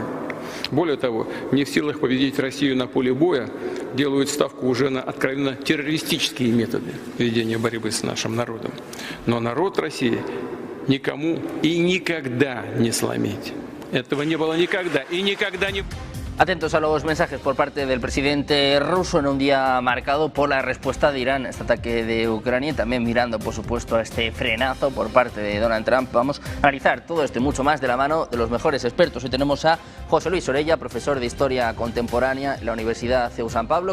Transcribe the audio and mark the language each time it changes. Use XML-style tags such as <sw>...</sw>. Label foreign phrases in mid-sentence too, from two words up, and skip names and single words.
<ru>Более того, не в силах победить Россию на поле боя, делают ставку уже на откровенно террористические методы ведения борьбы с нашим народом. Но народ России никому и никогда не сломить. Этого не было никогда и никогда не...</ru> <es>Atentos a los mensajes por parte del presidente ruso en un día marcado por la respuesta de Irán a este ataque de Ucrania y también mirando, por supuesto, a este frenazo por parte de Donald Trump. Vamos a analizar todo esto y mucho más de la mano de los mejores expertos. Hoy tenemos a José Luis Orella, profesor de Historia Contemporánea en la Universidad CEU San Pablo.</es>